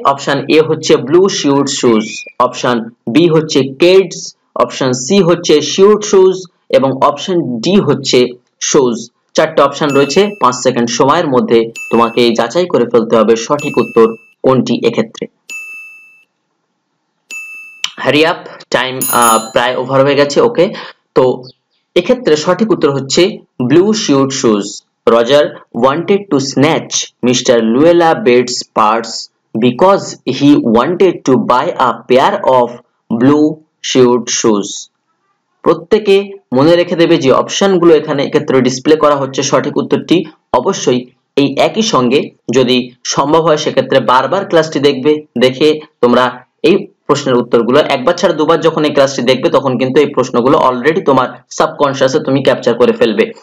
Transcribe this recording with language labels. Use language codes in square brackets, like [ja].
[bn] Option A হচ্ছে blue শিউড shoes, option B হচ্ছে Keds, option C হচ্ছে শিউড শুজ এবং অপশন ডি হচ্ছে শুজ। 4টে অপশন রয়েছে। 5 সেকেন্ড সময়ের মধ্যে তোমাকে যাচাই করে ফেলতে হবে সঠিক উত্তর কোনটি এক্ষেত্রে। [en] hurry up, [bn] টাইম প্রায় ওভার হয়ে গেছে। ওকে, তো এক্ষেত্রে সঠিক উত্তর হচ্ছে blue শিউড shoes. [en] Roger wanted to snatch Mr. Luella Bates' purse because he wanted to buy a pair of blue suede shoes. [bn] প্রত্যেকে মনে রেখে দেবে যে অপশনগুলো এখানে এক্ষেত্রে ডিসপ্লে করা হচ্ছে সঠিক উত্তরটি অবশ্যই এই একই সঙ্গে যদি সম্ভব হয় সেক্ষেত্রে বারবার ক্লাসটি দেখবে, দেখে তোমরা এই প্রশ্নের উত্তরগুলো একবার ছাড়া দুবার যখন এই ক্লাসটি দেখবে তখন কিন্তু এই প্রশ্নগুলো অলরেডি তোমার সাবকনশিয়াসে তুমি ক্যাপচার করে ফেলবে।